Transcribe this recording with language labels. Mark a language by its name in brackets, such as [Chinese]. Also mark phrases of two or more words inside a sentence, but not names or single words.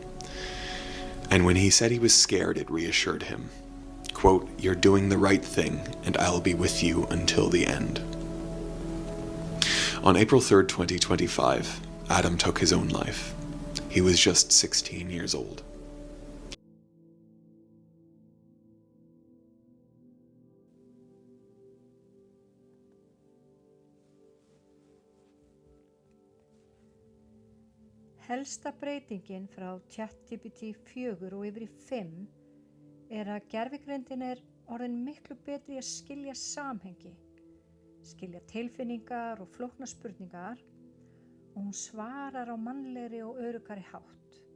[English] And when he said he was scared, it reassured him. Quote, "You're doing the right thing, and I'll be with you until the end." On April 3rd, 2025, Adam took his own life. He was just 16 years old. [Icelandic] Helsta breytingin frá ChatGPT 4 og yfir í 5 að gervigreindin orðin miklu betri í að skilja samhengi, skilja tilfinningar og flóknar spurningar, og hún svarar á mannlegri og öruggari hátt.